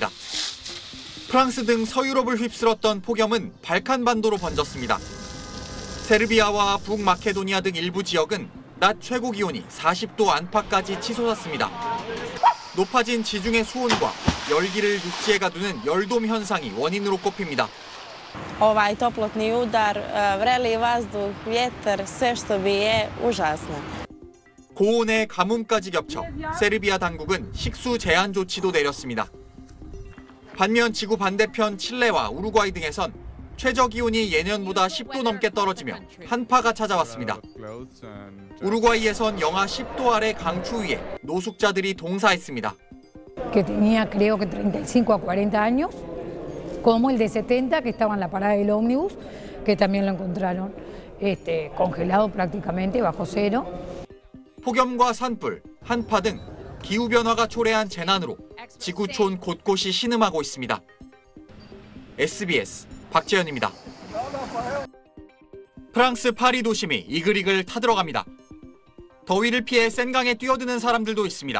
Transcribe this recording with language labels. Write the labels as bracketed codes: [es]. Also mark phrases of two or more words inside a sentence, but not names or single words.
[ko] 프랑스 등 서유럽을 휩쓸었던 폭염은 발칸반도로 번졌습니다. 세르비아와 북마케도니아 등 일부 지역은 낮 최고 기온이 40도 안팎까지 치솟았습니다. 높아진 지중해 수온과 열기를 육지에 가두는 열돔 현상이 원인으로 꼽힙니다. [sr] Ovaj toplotni udar, vreli vazduh, vjetar, sve što bi je užasno. [ko] 고온의 가뭄까지 겹쳐 세르비아 당국은 식수 제한 조치도 내렸습니다. 반면 지구 반대편 칠레와 우루과이 등에선 최저 기온이 예년보다 10도 넘게 떨어지며 한파가 찾아왔습니다. 우루과이에선 영하 10도 아래 강추위에 노숙자들이 동사했습니다. [es] Que tenía creo que 35 a 40 años, como el de 70 que estaba en la parada del ómnibus, que también lo encontraron congelado prácticamente bajo cero. [ko] 폭염과 산불, 한파 등 기후변화가 초래한 재난으로 지구촌 곳곳이 신음하고 있습니다. SBS 박재현입니다. 프랑스 파리 도심이 이글이글 타들어갑니다. 더위를 피해 센강에 뛰어드는 사람들도 있습니다.